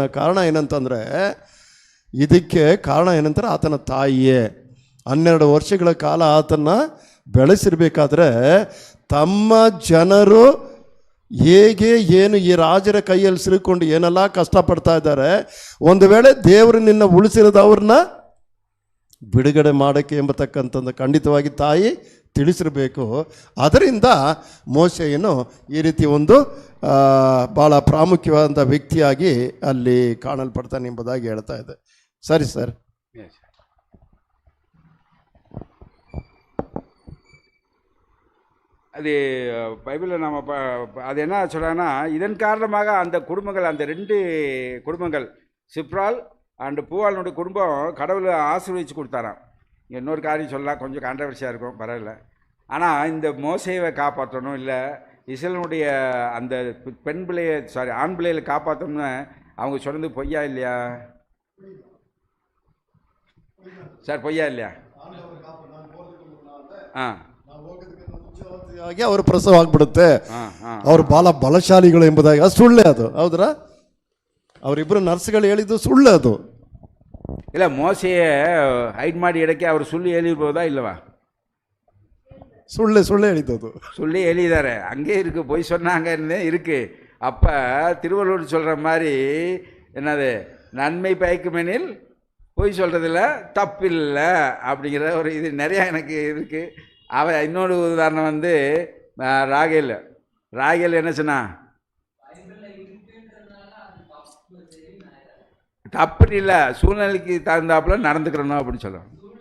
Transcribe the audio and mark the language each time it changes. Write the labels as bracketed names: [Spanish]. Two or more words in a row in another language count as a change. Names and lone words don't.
[Kannada] ಕಾರಣ ಏನಂತಂದರೆ, ಇದಕ್ಕೆ ಕಾರಣ ಏನಂತಾರೆ, ಆತನ ತಾಯಿಯೇ 12 ವರ್ಷಗಳ ಕಾಲ ಆತನ ಬೆಳೆಸಿರ್ಬೇಕಾದ್ರೆ ತಮ್ಮ ಜನರು ಹೇಗೆ ಏನು ಈ ರಾಜರ ಕೈಯಲ್ಲಿ ಸಿಲುಕೊಂಡು ಏನೆಲ್ಲ ಕಷ್ಟಪಡ್ತಾ ಇದ್ದಾರೆ, ಒಂದು ವೇಳೆ ದೇವರು ನಿನ್ನ ಉಳಿಸಿರೋದು ಅವ್ರನ್ನ ಬಿಡುಗಡೆ ಮಾಡೋಕ್ಕೆ ಎಂಬತಕ್ಕಂಥದ್ದು ಖಂಡಿತವಾಗಿ ತಾಯಿ ತಿಳಿಸಿರಬೇಕು. ಅದರಿಂದ ಮೋಶೆಯನ್ನು ಈ ರೀತಿ ಒಂದು ಭಾಳ ಪ್ರಾಮುಖ್ಯವಾದ ವ್ಯಕ್ತಿಯಾಗಿ ಅಲ್ಲಿ ಕಾಣಲ್ಪಡ್ತಾನೆ ಎಂಬುದಾಗಿ ಹೇಳ್ತಾ ಇದೆ. ಸರಿ ಸರ್. [Tamil] அது பைபிளில் நம்ம அது என்ன சொல்கிறாங்கன்னா, இதன் காரணமாக அந்த குடும்பங்கள், அந்த 2 குடும்பங்கள், சிப்ரால் அண்டு பூவாளனுடைய குடும்பம் கடவுளை ஆசீர்வதிச்சு கொடுத்தாராம். இன்னொரு காரியம் சொல்லலாம், கொஞ்சம் கான்ட்ரவர்சியாக இருக்கும், பரவாயில்ல. ஆனால் இந்த மோசேவை காப்பாற்றணும், இல்லை இஸ்ரேலுடைய அந்த பெண் பிள்ளையை ஆண் பிள்ளைகளை காப்பாற்றணும்னு அவங்க சொன்னது பொய்யா இல்லையா சார்? பொய்யா இல்லையா? [Kannada] ಅವರು ಪ್ರಸವ ಆಗ್ಬಿಡುತ್ತೆ, ಅವರು ಭಾಳ ಬಲಶಾಲಿಗಳು ಎಂಬುದಾಗಿ. ಅದು ಸುಳ್ಳೆ, ಅದು ಹೌದ್ರಾ? ಅವರಿಬ್ಬರು ನರ್ಸ್ಗಳು ಹೇಳಿದ್ದು ಸುಳ್ಳು ಅದು. ಇಲ್ಲ, ಮೋಸೆಯ ಹೈಡ್ ಮಾಡಿ ಇಡಕ್ಕೆ ಅವರು ಸುಳ್ಳು ಹೇಳಿರ್ಬೋದಾ ಇಲ್ಲವಾ? ಸುಳ್ಳು ಹೇಳಿದ್ದು, [Tamil] சொல்லி எழுதிதாரு. அங்கே இருக்குது, போய் சொன்னாங்க இருக்குது. அப்போ திருவள்ளுவர் சொல்கிற மாதிரி என்னது, நன்மை பயக்குமெனில் போய் சொல்கிறதுல தப்பில்லை அப்படிங்கிற ஒரு இது நிறையா எனக்கு இருக்குது. இன்னொரு உதாரணம் வந்து ராகேல் என்ன சொன்னா, தப்பு இல்லை, சூழ்நிலைக்கு தகுந்தாப்புல நடந்துக்கிறணும் அப்படின்னு சொல்லணும்.